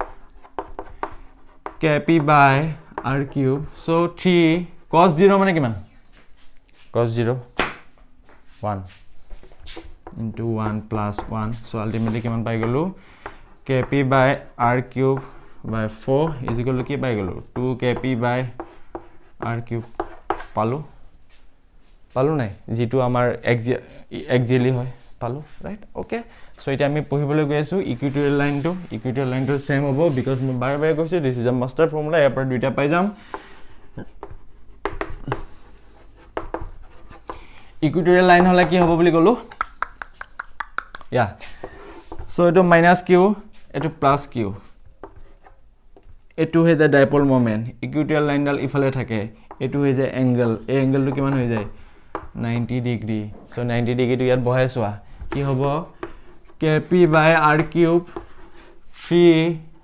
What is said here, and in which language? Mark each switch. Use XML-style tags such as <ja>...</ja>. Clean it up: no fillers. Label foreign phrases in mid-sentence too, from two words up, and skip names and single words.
<en>kp by r cube so 3 cos 0</en> <as>মানে কিমান</as> <en>cos 0 1 into 1 plus 1 so ultimately</en> <as>কিমান পাই গলো</as> <en>kp by r cube by 4 is equal to</en> <as>কি পাই গলো</as> <en>2 kp by r cube</en> <as>পালো নাই যেটো আমাৰ এক্সিয়ালি হয় পালো</as> <en>right okay so</en> <as>এটা আমি পঢ়িবলৈ গৈ আছো ইকুইটৰিয়েল লাইনটো সেম হ'ব বিকজ মই বাৰে বাৰে কৈছো</as> <en>this is a master formula</en> <as>ইয়াৰ পৰা দুইটা পাই যাম</as> <en>equatorial line</en> <as>হলে কি হ'ব বুলি কলো ইয়া সো এটো</as> <en>minus q</en> <as>এটো</as> <en>plus q</en> <as>এটো হৈ যায়</as> <en>dipole moment equatorial lineডাল</en> <as>ইফালে থাকে এটো হৈ যায় এংগল এই এংগলটো কিমান হৈ যায় 90</as> <en>degree so</en> <as>90 ডিগ্ৰীটো ইয়াত বহাইছোৱা কি হ'ব</as> <en>kp by r cube 3</en>